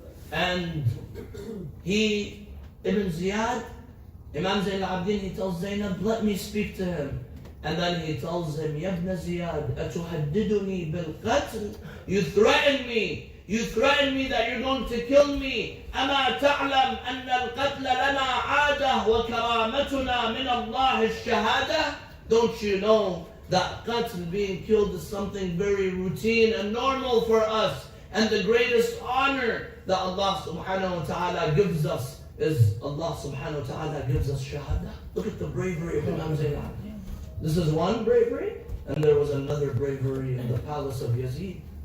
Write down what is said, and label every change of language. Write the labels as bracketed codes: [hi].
[en] And he, Ibn Ziyad, Imam Zayn al-Abidin, he tells Zainab, let me speak to him. And then he tells him, [ar] Yabna Ziyad, atuhaddiduni bil-qatl? [en] You threaten me. You threaten me that you're going to kill me. [ar] أما تعلم أن القتل لنا عادة وكرامتنا من الله الشهادة? [en] Don't you know that qatl, being killed, is something very routine and normal for us, and the greatest honor that Allah subhanahu wa ta'ala gives us is Allah subhanahu wa ta'ala gives us shahada. Look at the bravery of Imam Zayn al-Abidin. This is one bravery, and there was another bravery in the palace of Yazid.